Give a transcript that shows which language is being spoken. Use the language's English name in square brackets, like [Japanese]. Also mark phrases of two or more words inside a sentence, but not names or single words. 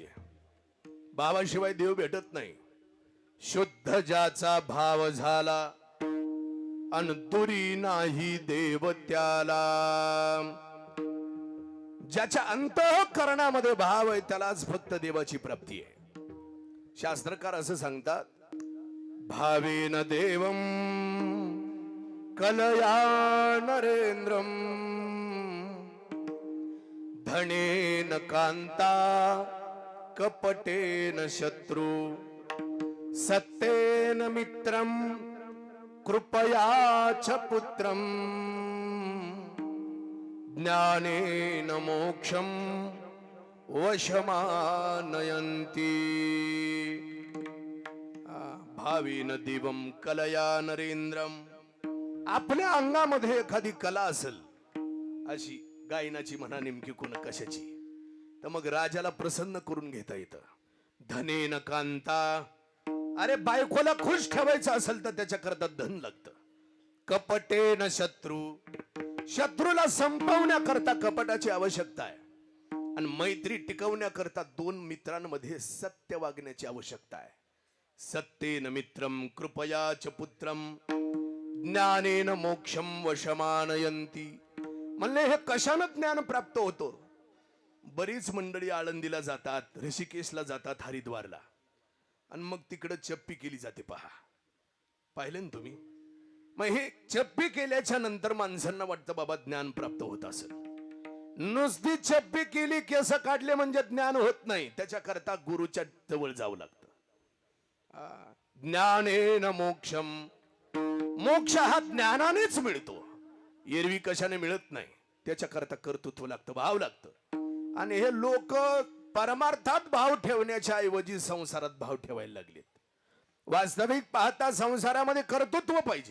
[Marathi] भावाशिवाय देव भेटत नाही. शुद्ध ज्याचा भाव झाला अन दुरी नाही देव त्याला. ज्याच्या अंतःकरणामध्ये भाव आहे त्यालाच फक्त देवाची प्राप्ती आहे. शास्त्रकार असं सांगतात, [Sanskrit] भावेन देवम कलया नरेंद्रम धनेन कांता कपटेन शत्रु सत्तेन मित्रम कृपया च पुत्रम ज्ञानेन मोक्षम वशमानयन्ति. भावेन देवम कलया नरेंद्रम. [Marathi] आपल्या अंगामध्ये एखादी कला असेल, अशी गायनाची म्हणा नेमकी कोण कशाची, तर मग राजाला प्रसन्न करून घेता येतं. [Sanskrit] धनेन कांता. [Marathi] अरे बायकोला खुश ठेवायचं असेल तर त्याच्याकरता धन लागतं. [Sanskrit] कपटेन शत्रू. [Marathi] शत्रूला संपवण्याकरता कपटाची आवश्यकता आहे. आणि मैत्री टिकवण्याकरता 2 मित्रांमध्ये सत्य वागण्याची आवश्यकता आहे. [Sanskrit] सत्येन मित्रम कृपया च पुत्रम ज्ञानेन मोक्षम वशमानयन्ति. [Marathi] म्हणले हे कशानं ज्ञान प्राप्त होतो. बरीच मंडळी आळंदीला जातात, ऋषिकेशला जातात, हरिद्वारला, आणि मग तिकडे चप्पी केली जाते. पहा, पाहिलं ना तुम्ही. मग हे चप्पी केल्याच्या नंतर माणसांना वाटतं बाबा ज्ञान प्राप्त होत असेल. नुसती चप्पी केली, केस काढले म्हणजे ज्ञान होत नाही. त्याच्याकरता गुरुच्या जवळ जावं लागतं. [Sanskrit] ज्ञानेन मोक्षम. [Marathi] मोक्ष हा ज्ञानानेच मिळतो, एरवी कशाने मिळत नाही. त्याच्याकरता कर्तृत्व लागतं, भाव लागतं. आणि हे लोक परमार्थात भाव ठेवण्याच्या ऐवजी संसारात भाव ठेवायला लागलेत. वास्तविक पाहता संसारामध्ये कर्तृत्व पाहिजे.